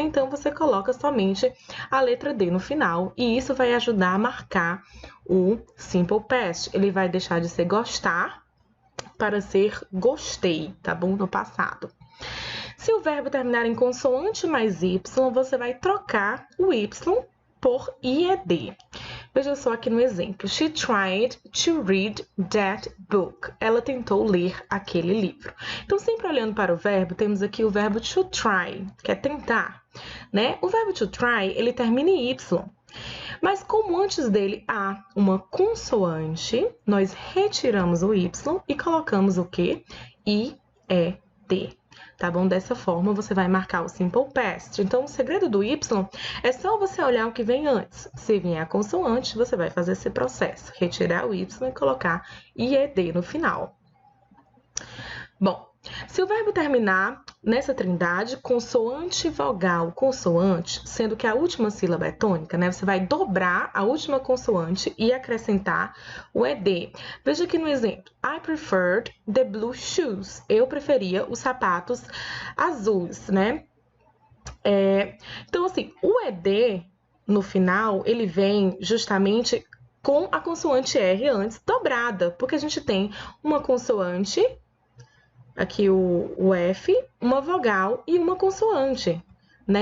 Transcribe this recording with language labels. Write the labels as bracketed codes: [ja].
[pt] Então, você coloca somente a letra D no final, e isso vai ajudar a marcar o simple past. Ele vai deixar de ser gostar para ser gostei, tá bom? No passado. Se o verbo terminar em consoante mais Y, você vai trocar o Y por IED. Veja só aqui no exemplo. [en] She tried to read that book. [pt] Ela tentou ler aquele livro. Então, sempre olhando para o verbo, temos aqui o verbo to try, que é tentar, né? O verbo to try, ele termina em Y. Mas como antes dele há uma consoante, nós retiramos o Y e colocamos o quê? IED. Tá bom? Dessa forma, você vai marcar o simple past. Então, o segredo do Y é só você olhar o que vem antes. Se vier a consoante, você vai fazer esse processo. Retirar o Y e colocar IED no final. Bom, se o verbo terminar nessa trindade, consoante, vogal, consoante, sendo que a última sílaba é tônica, né? Você vai dobrar a última consoante e acrescentar o ED. Veja aqui no exemplo. [en] I preferred the blue shoes. [pt] Eu preferia os sapatos azuis, né? Então, assim, o ED, no final, ele vem justamente com a consoante R antes dobrada, porque a gente tem uma consoante, aqui o F, uma vogal e uma consoante, né?